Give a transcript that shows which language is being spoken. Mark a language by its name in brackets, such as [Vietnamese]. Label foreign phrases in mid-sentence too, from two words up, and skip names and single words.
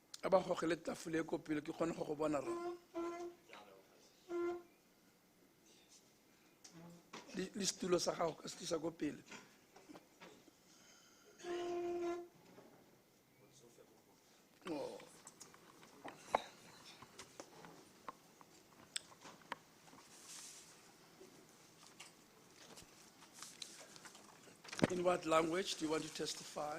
[Tswana] ba gogele tafole e ko pele ke kgone go go bona ra le setulo sa gago ka se tlisa ko pele Oh. [English] In what language do you want to testify?